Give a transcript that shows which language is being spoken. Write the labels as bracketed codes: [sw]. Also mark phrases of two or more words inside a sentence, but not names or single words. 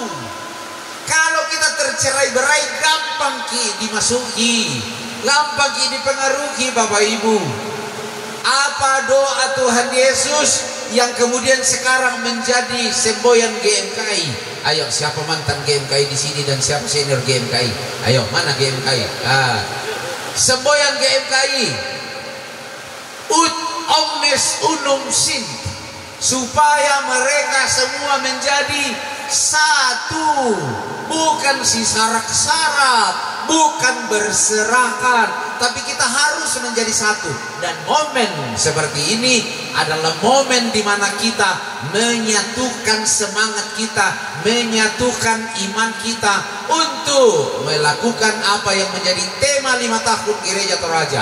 [id] Kalau kita tercerai-berai, gampang dimasuki, gampang dipengaruhi Bapak Ibu. Apa doa Tuhan Yesus yang kemudian sekarang menjadi semboyan GMKI? Ayo, siapa mantan GMKI di sini dan siapa senior GMKI? Ayo, mana GMKI? Semboyan GMKI. [la] Ut omnes unum sint, [id] supaya mereka semua menjadi satu, bukan sisarak-sarak, bukan berserakan, tapi kita harus menjadi satu. Dan momen seperti ini adalah momen di mana kita menyatukan semangat kita, menyatukan iman kita untuk melakukan apa yang menjadi tema 5 tahun Gereja Toraja.